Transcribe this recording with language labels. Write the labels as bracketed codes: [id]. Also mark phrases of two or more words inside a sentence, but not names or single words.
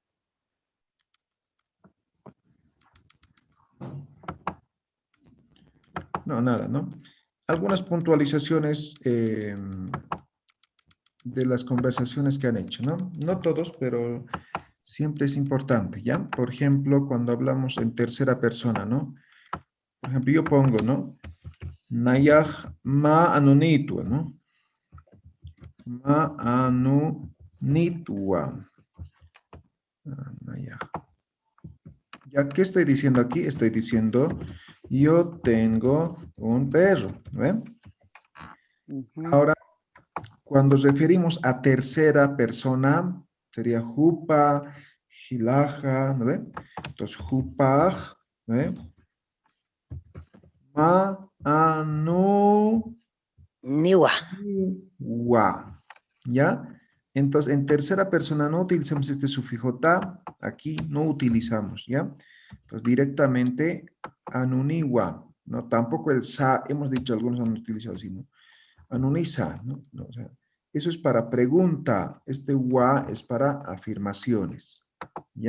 [es] No, nada, ¿no? Algunas puntualizaciones de las conversaciones que han hecho, ¿no? No todos, pero siempre es importante, ¿ya? Por ejemplo, cuando hablamos en tercera persona, ¿no? Por ejemplo, yo pongo, ¿no? [ay] Nayaj ma anunitua, ¿no? Ma anunitua. Nayaj. [es] ¿Ya qué estoy diciendo aquí? Estoy diciendo, yo tengo un perro, ¿ve? Ahora, cuando referimos a tercera persona, sería [ay] jupa, hilaja, [es] ¿no ve? Entonces, jupaj, ¿no ve? [ay] Ma, anu, Niwa. [es] wa. ¿Ya? Entonces, en tercera persona no utilizamos este sufijo ta, aquí no utilizamos, ¿ya? Entonces, directamente, anuniwa, ¿no? Tampoco el sa, hemos dicho, algunos han utilizado así, ¿no? [ay] Anunisa, ¿no? [es] No, o sea, eso es para pregunta, este wa es para afirmaciones, ¿ya?